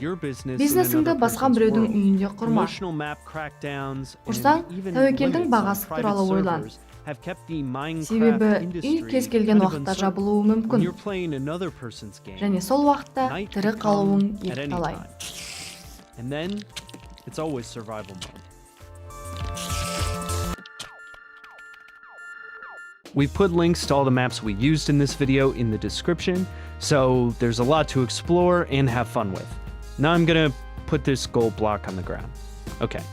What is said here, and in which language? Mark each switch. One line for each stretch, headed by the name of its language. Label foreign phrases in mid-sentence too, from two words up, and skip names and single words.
Kazakh: Бизнесіңді басқа біреудің үйінде құрма. Құрсаң, тәуекелдің бағасы туралы ойлан. Себебі үй кез келген уақытта жабылуы мүмкін. Және сол уақытта тірі қалуың екіталай.
English: We put links to all the maps we used in this video in the description, so there's a lot to explore and have fun with. Now I'm gonna put this gold block on the ground.